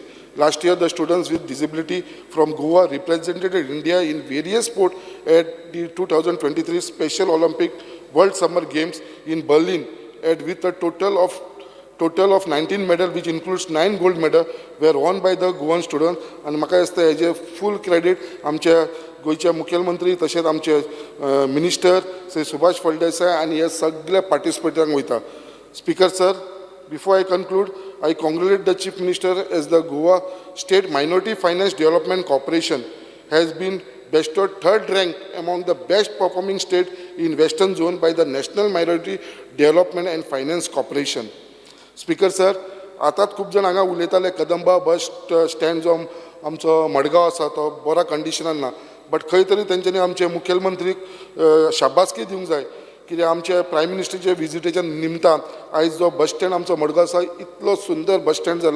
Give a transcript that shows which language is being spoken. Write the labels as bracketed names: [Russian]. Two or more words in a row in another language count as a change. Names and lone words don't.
[English] Last year, the students with disability from Goa represented India in various sports at the 2023 Special Olympic World Summer Games in Berlin, and with a total of 19 medals, which includes 9 gold medals, were won by the Goan students. [Konkani] And म्हाका दिसता हेजे [English] full credit [Konkani] आमच्या गोयच्या मुखेलमंत्री तशेंच आमचे मिनिस्टर श्री सुभाष फळदेसाय आनी हे सगळे पार्टिसिपेटांक वयता. [English] Speaker sir, before I conclude, I congratulate the Chief Minister as the Goa State Minority Finance Development Corporation has been bestowed third rank among the best performing state in Western Zone by the National Minority Development and Finance Corporation. Speaker sir, [Konkani] आतांच खूब जाण हांगा उलयताले कदंबा [English] bus stand [Konkani] जो आमचो मडगांव आसा तो बऱ्या कंडिशनान ना, बट खंय तरी तेंच्यांनी आमचे मुखेलमंत्रीक शाबासकी दिवंक जाय, कित्याक आमचे प्रायम मिनिस्टरचे विजिटेच्या निमतान आयज जो बस स्टँड आमचो मडगांव आसा इतलो सुंदर बस स्टँड जाला.